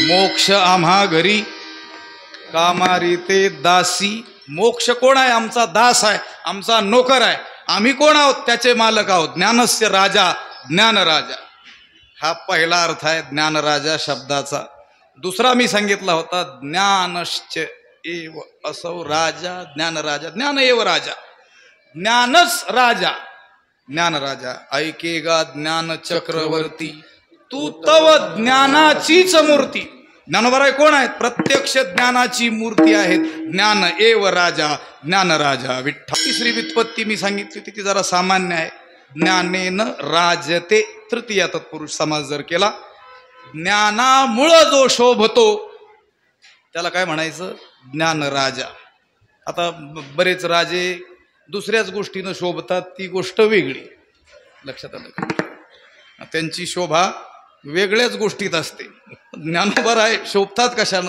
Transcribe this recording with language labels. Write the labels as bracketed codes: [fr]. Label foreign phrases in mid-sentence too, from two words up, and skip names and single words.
[mr] मोक्ष आम्हा घरी कामारी ते दासी. मोक्ष कोण आहे? आमचा दास आहे, आमचा नोकर आहे. आम्ही कोण आहोत? त्याचे मालक आहोत. [sa] ज्ञानस्य राजा, [mr] ज्ञानराजा, हा पहिला अर्थ आहे ज्ञानराजा शब्दाचा. दुसरा मी सांगितला होता [sa] ज्ञानश्च एव असौ राजा, [mr] ज्ञानराजा, [sa] ज्ञान एव राजा, [mr] ज्ञानच राजा, ज्ञानराजा. ऐकेगा ज्ञान चक्रवर्ती, तू तव ज्ञानाचीच मूर्ती. ज्ञानोबराय कोण आहेत? प्रत्यक्ष ज्ञानाची मूर्ती आहेत. [sa] ज्ञान एव राजा, [mr] ज्ञानराजा विठ्ठल. तिसरी व्युत्पत्ती मी सांगितली होती ती जरा सामान्य आहे. [sa] ज्ञानेन राजते, [mr] तृतीया तत्पुरुष समास जर केला. ज्ञानामुळं जो शोभतो त्याला काय म्हणायचं? ज्ञानराजा. आता बरेच राजे दुसऱ्याच गोष्टीनं शोभतात, ती गोष्ट वेगळी. लक्षात आलं का? त्यांची शोभा वेगळ्याच गोष्टीत असते. ज्ञानोबराय शोभतात कशानं?